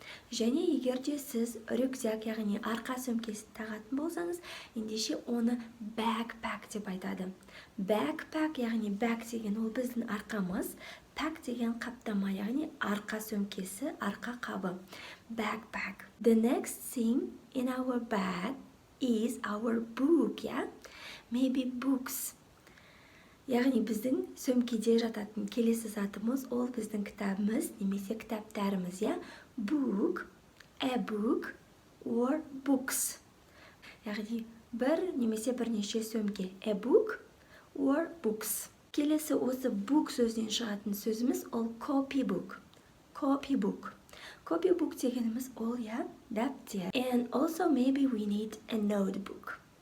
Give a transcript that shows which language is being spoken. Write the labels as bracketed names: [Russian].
[Kazakh] Және егер де сіз рюкзак, яғни арқа сөмкесі тағатын болсаңыз, ендеше оны backpack деп айтады. Backpack, яғни bag деген ол біздің арқамыз, pack деген қаптама, яғни арқа сөмкесі, арқа қабы. [English] Backpack. The next thing in our bag is our book, yeah? Maybe books. [Kazakh] Яғни біздің сөмкеде жататын келесі затымыз, ол біздің кітабымыз, немесе кітаптарымыз, yeah? [English] Book, a book, or books. [Kazakh] Яғни бір немесе бірнеше сөмке. [English] A book, or books. [Kazakh] Келесі осы book сөзінен шығатын сөзіміз ол copybook. Copybook дегеніміз ол, yeah, дәптер. [English] And also maybe we need a notebook.